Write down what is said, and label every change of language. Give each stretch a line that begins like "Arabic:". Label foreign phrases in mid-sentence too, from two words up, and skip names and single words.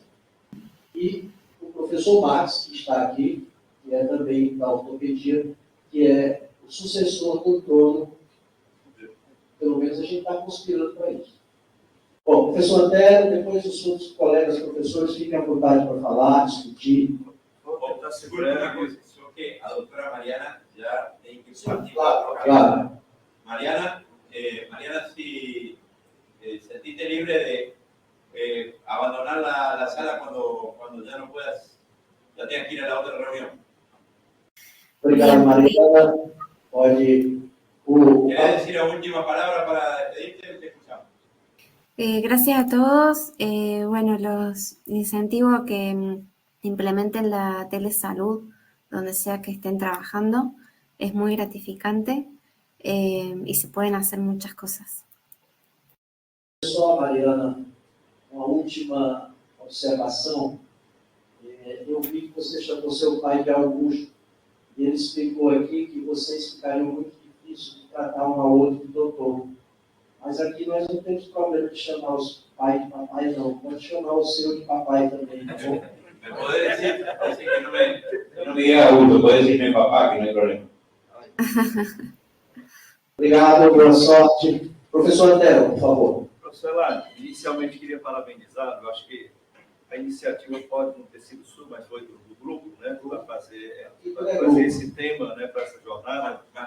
Portuguese: E o professor Max, que está aqui, que é também da ortopedia, que é o sucessor do trono. Pelo menos a gente está conspirando para isso. Bom, professor Antero, depois os outros colegas professores fiquem à vontade para falar, discutir. Vou estar segurando a coisa, só que a doutora Mariana já tem que Claro.
Spanish: Mariana, si sentiste libre de abandonar la sala cuando ya no puedas, ya tengas que ir a la otra reunión.
Portuguese: Obrigado, Mariana. Pode.
Spanish: ¿Quieres decir la última palabra para despedirte? Te escuchamos. Gracias a todos. Bueno, los incentivo que implementen la telesalud donde sea que estén trabajando. Es muy gratificante y se pueden hacer muchas cosas.
Portuguese: Só, Mariana, uma última observação. Eu vi que você chamou seu pai de Augusto. E ele explicou aqui que vocês ficariam muito difícil de tratar um ao outro de doutor. Mas aqui nós não temos problema de chamar os pais de papai, não. Pode chamar o seu de papai também, tá bom?
Spanish: Me puede decir que no me diga Augusto, puede decirme papá, que no hay problema.
Portuguese: Obrigado, boa sorte. Professor Antero, por favor. Professor Elano, inicialmente queria parabenizar, eu acho que a iniciativa pode não ter sido sua, mas foi do grupo, né, para fazer esse tema, né, para essa jornada.